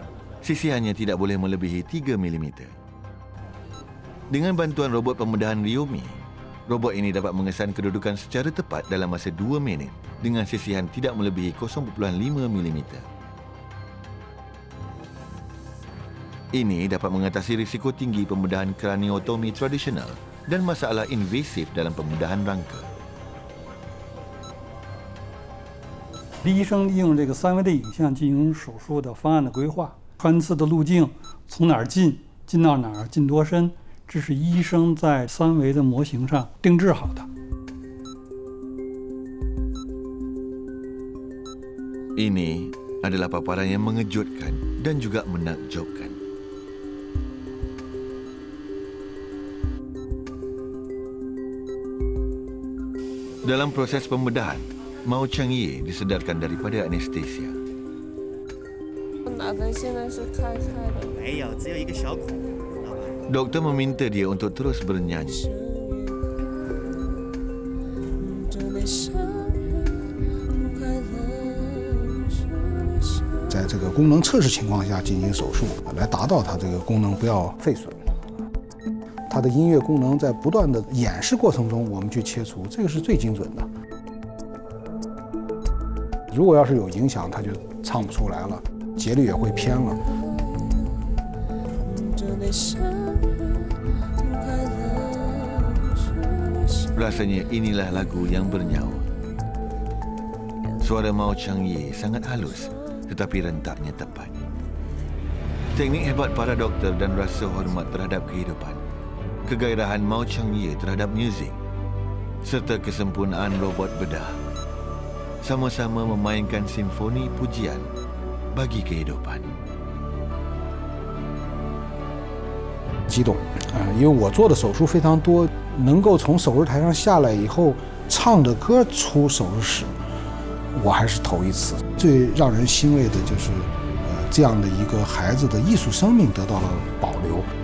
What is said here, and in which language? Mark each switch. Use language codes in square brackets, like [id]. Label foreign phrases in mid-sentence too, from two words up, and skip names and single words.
[ms] Sisihannya tidak boleh melebihi 3 mm. Dengan bantuan robot pembedahan Ryomi, robot ini dapat mengesan kedudukan secara tepat dalam masa 2 minit dengan sisihan tidak melebihi 0.5 mm. Ini dapat mengatasi risiko tinggi pembedahan kraniotomi tradisional dan masalah invasif dalam pembedahan rangka. [zh] 医生利用这个3维的影像进行手术的方案的规划，穿刺的路径从哪儿进，进到哪儿，进多深。这是医生在3维的模型上定制好的。 [ms] Ini adalah paparan yang mengejutkan dan juga menakjubkan. Dalam proses pembedahan, Mao Cheng-ye disedarkan daripada anestesia. [zh] 我脑袋现在是开的。没有，只有一个小孔。 Doktor meminta dia untuk terus bernyanyi. 在这个功能测试情况下进行手术，来达到它这个功能不要废损。它的音乐功能在不断的演示过程中，我们去切除，这个是最精准的。如果要是有影响，它就唱不出来了，节律也会偏了。不快乐，说了 [ms] Rasanya inilah lagu yang bernyawa. Suara Mao Chang-ye sangat halus tetapi rentaknya tepat. Teknik hebat para doktor dan rasa hormat terhadap kehidupan, kegairahan Mao Chang-ye terhadap muzik, serta kesempurnaan robot bedah sama-sama memainkan simfoni pujian bagi kehidupan. [zh] 激动因为我做的手术非常多，能够从手术台上下来以后唱着歌出手术室，我还是头一次。最让人欣慰的就是这样的一个孩子的艺术生命得到了保留。